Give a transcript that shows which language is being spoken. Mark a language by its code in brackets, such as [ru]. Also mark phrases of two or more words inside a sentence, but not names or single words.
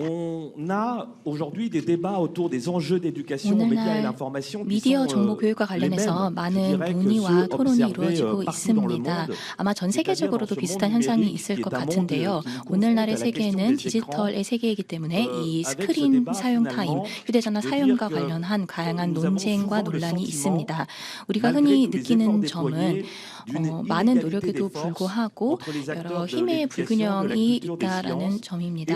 [fr] On a aujourd'hui des débats autour des enjeux d'éducation aux médias et [ko] 오늘날 [fr] l'information qui [ko] 미디어 [fr] sont [ko] 정보 교육과 [fr] les mêmes, [ko] 관련해서 [fr] je [ko] 많은 [fr] dirais, que [ko] 논의와 [fr] ceux [ko] 토론이 [fr] observés [ko] 이루어지고 [fr] partout dans le [ko] 있습니다. [fr] monde. [ko] 아마 전 [fr] C'est-à-dire dans [ko] 세계적으로도 [fr] ce [ko] 비슷한 [fr] monde [ko] 현상이 [fr] numérique [ko] 있을 [fr] qui [ko] 것 [fr] est un monde [ko] 같은데요. [fr] qui nous confronte à [ko] 오늘날의 [fr] la question [ko] 우리는 디지털의 세계이기 때문에 이 스크린 사용 타임, 휴대전화 사용과 관련한 다양한 논쟁과 논란이 있습니다. 우리가 흔히 느끼는 점은 많은 노력에도 불구하고 여러 힘의 불균형이 있다라는 점입니다.